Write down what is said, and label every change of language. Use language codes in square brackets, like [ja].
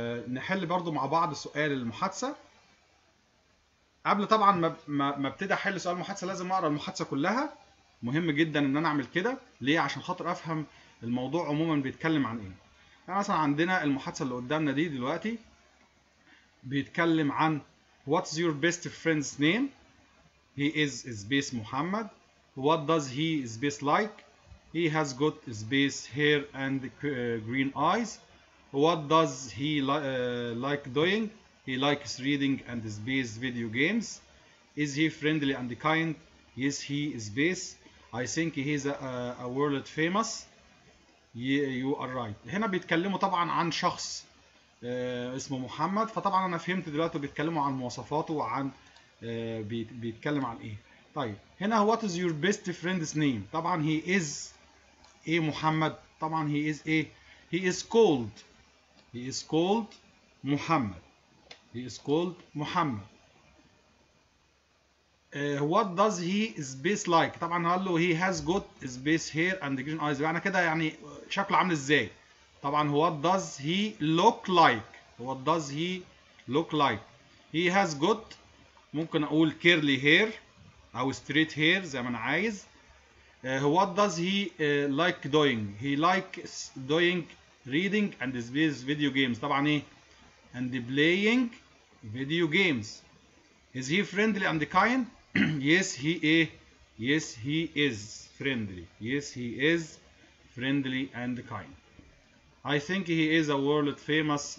[ar] نحل برضو مع بعض سؤال المحادثه. قبل طبعا ما ابتدي احل سؤال المحادثه لازم اقرا المحادثه كلها. مهم جدا ان انا اعمل كده. ليه؟ عشان خاطر افهم الموضوع عموما بيتكلم عن ايه. يعني مثلا عندنا المحادثه اللي قدامنا دي دلوقتي بيتكلم عن [en] what's your best friend's name. He is space Muhammad. What does he space like? He has got space hair and green eyes. What does he like doing? He likes reading and space video games. Is he friendly and kind? Yes, he is space. I think he is a world famous. You are right. [ar] هنا بيتكلموا طبعا عن شخص اسمه محمد، فطبعا انا فهمت دلوقتي بيتكلموا عن مواصفاته وعن بيتكلم عن ايه. طيب هنا [en] what is your best friend's name. طبعا he is ايه محمد؟ طبعا he is ايه؟ he is called محمد. he is called محمد. what does he space like. [ar] طبعا قال له [en] he has got space hair and green eyes، [ar] يعني كده يعني شكله عامل ازاي. [en] طبعا what does he look like. what does he look like. he has got، [ar] ممكن اقول [en] curly hair او straight hair [ar] زي ما انا عايز. [en] what does he like doing. he likes doing reading and space video games. [ar] طبعا ايه؟ [en] and playing video games. is he friendly and kind. yes he is. yes he is friendly. yes he is friendly and kind. I think he is a world famous.